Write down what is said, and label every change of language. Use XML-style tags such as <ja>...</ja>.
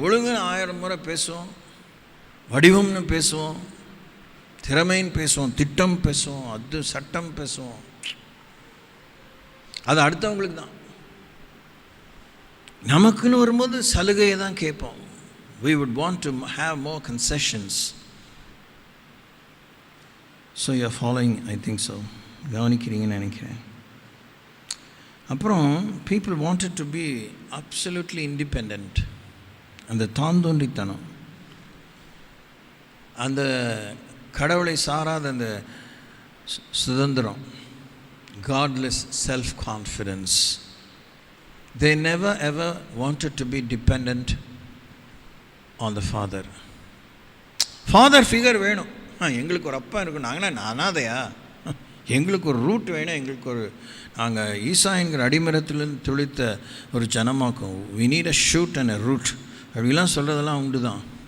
<ta>ஒழுங்குன்னு 1000 முறை பேசுவோம், வடிவம்னு பேசுவோம், திறமைன்னு பேசுவோம், திட்டம் பேசுவோம், அது சட்டம் பேசுவோம். அது அடுத்தவங்களுக்கு தான். நமக்குன்னு வரும்போது சலுகையை தான் கேட்போம்.</ta> <en>We would want to have more concessions. So you are following, I think so.</en> <ta>கவனிக்கிறீங்கன்னு நினைக்கிறேன். அப்புறம்</ta> <en>people wanted to be absolutely independent.</en> <ta>அந்த தாந்தோன்றித்தனம், அந்த கடவுளை சாராத அந்த சுதந்திரம்,</ta> <en>godless self-confidence. They never ever wanted to be dependent on the father. Father figure</en> <ta>வேணும். எங்களுக்கு ஒரு அப்பா இருக்கும், நாங்கன்னா அனாதையா, எங்களுக்கு ஒரு ரூட் வேணும், எங்களுக்கு ஒரு நாங்கள் ஈசா என்கிற அடிமரத்திலிருந்து துளித்த ஒரு ஜனமாக்கும்.</ta> <en>we need a shoot and a root</en> <ta>அப்படிலாம் சொல்கிறதெல்லாம் உண்டு தான்.</ta>